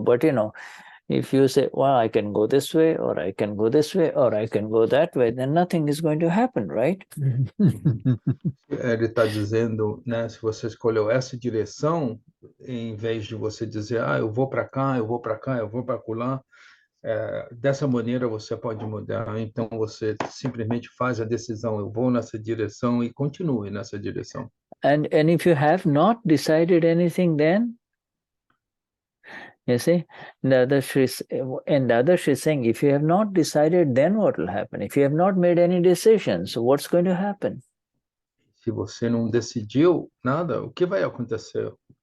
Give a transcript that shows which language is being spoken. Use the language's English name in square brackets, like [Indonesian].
[English] But if you say, well, I can go this way, or I can go this way, or I can go that way, then nothing is going to happen, right? [Portuguese] Ele está dizendo, né, se você escolheu essa direção, em vez de você dizer, eu vou para cá, eu vou para cá, eu vou para lá, dessa maneira você pode mudar. Então você simplesmente faz a decisão, eu vou nessa direção e continue nessa direção. [English] And if you have not decided anything, then you see, the other is saying, if you have not decided, then what will happen? If you have not made any decisions, what's going to happen? [Portuguese] Se você não decidiu nada, o que vai acontecer?